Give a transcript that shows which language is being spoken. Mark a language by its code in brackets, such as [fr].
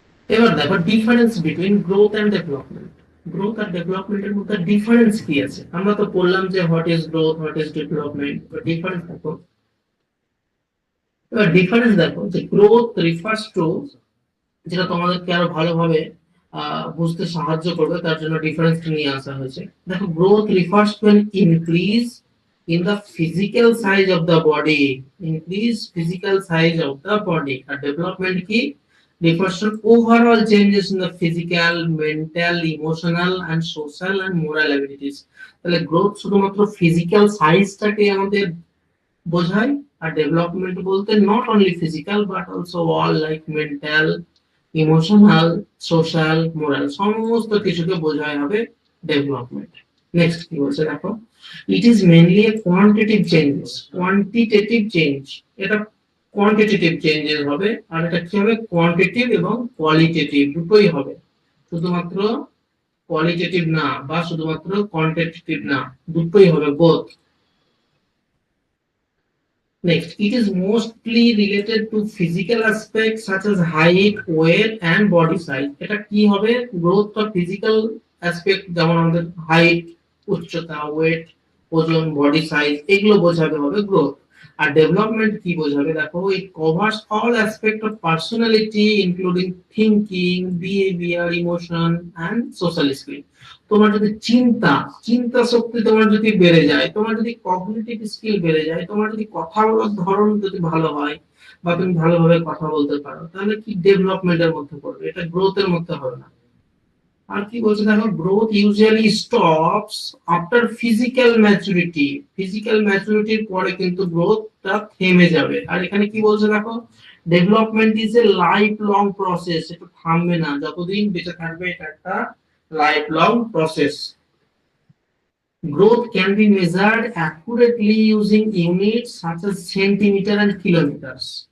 [bn] এবার দেখো [en] Difference between growth and development. [bn] Growth আর ডেভেলপমেন্টের মধ্যে ডিফারেন্স কি আছে? আমরা তো বললাম যে [en] what is growth, what is development, [bn] difference দেখো। এবার ডিফারেন্স দেখো যে গ্রোথ রিফার্স টু, যেটা তোমাদেরকে আরো ভালোভাবে বুঝতে সাহায্য করবে, তার জন্য ডিফারেন্স নিয়ে আসা হয়েছে। [en] দেখো growth refers to an increase in the physical size of the body, increase physical size of the body, আর development কি refers to overall changes in the physical, mental, emotional and social and moral abilities। [bn] তাহলে growth শুধুমাত্র physical সাইজটাকে আমাদের বোঝায়, আর development বলতে [en] not only physical but also all like mental, emotional, social, moral, [bn] সমস্ত কিছুকে বোঝায় হবে ডেভেলপমেন্ট। নেক্সট কি বলছে দেখো, [en] it is mainly a quantitative changes, [bn] quantitative change, এটা কোয়ান্টিটেটিভ চেঞ্জেস হবে, আর এটা কি হবে কোয়ান্টিটেটিভ এবং কোয়ালিটেটিভ দুটোই হবে, শুধুমাত্র কোয়ালিটেটিভ না বা শুধুমাত্র কোয়ান্টিটেটিভ না, দুটোই হবে, both. [en] Next, it is mostly related to physical aspects such as height, weight and body size। [bn] এটা কি হবে গ্রোথ বা ফিজিক্যাল অ্যাসপেক্ট, যেমন আমাদের হাইট, উচ্চতা, ওয়েট, ওজন, বডি সাইজ, এগুলো বোঝাবে হবে গ্রোথ। আর ডেভেলপমেন্ট কি বোঝাবে দেখো, [en] It covers all aspect of personality including thinking, behaviour, emotion and social skill. [bn] তোমার যদি চিন্তা শক্তি তোমার যদি বেড়ে যায়, তোমার যদি কগনিটিভ স্কিল বেড়ে যায়, তোমার যদি কথা বলার ধরন যদি ভালো হয় বা তুমি ভালোভাবে কথা বলতে পারো, তাহলে কি ডেভেলপমেন্টের মধ্যে পড়বে, এটা গ্রোথের মধ্যে হবে না। আর কি বলছে দেখো, [en] growth usually stops after physical maturity, [bn] physical ম্যাচুরিটির পরে কিন্তু গ্রোথটা থেমে যাবে। আর এখানে কি বলছে দেখো, [en] development is a life long process, [bn] এটা থামবে না, যতদিন বেঁচে থাকবে এটা একটা life long process. [en] Growth can be measured accurately using units such as centimeter and kilograms।